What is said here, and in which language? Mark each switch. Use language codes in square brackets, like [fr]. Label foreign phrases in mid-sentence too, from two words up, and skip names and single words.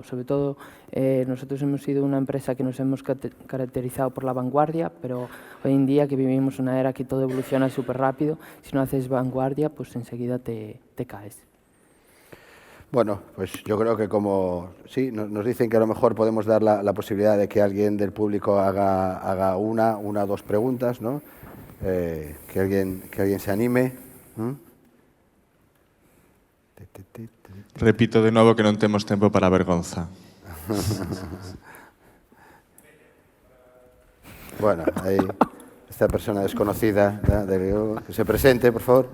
[es] Sobre todo, nosotros hemos sido una empresa que nos hemos caracterizado por la vanguardia, pero hoy en día que vivimos una era que todo evoluciona súper rápido, si no haces vanguardia, pues enseguida te caes. Bueno, pues yo creo que como sí, nos dicen que a lo mejor podemos dar la posibilidad de que alguien del público haga una o dos preguntas, ¿no? Que alguien se anime. [gl] Repito de novo que non temos tempo para a vergonza. [es] Bueno, ahí esta persona desconocida, que se presente, por favor.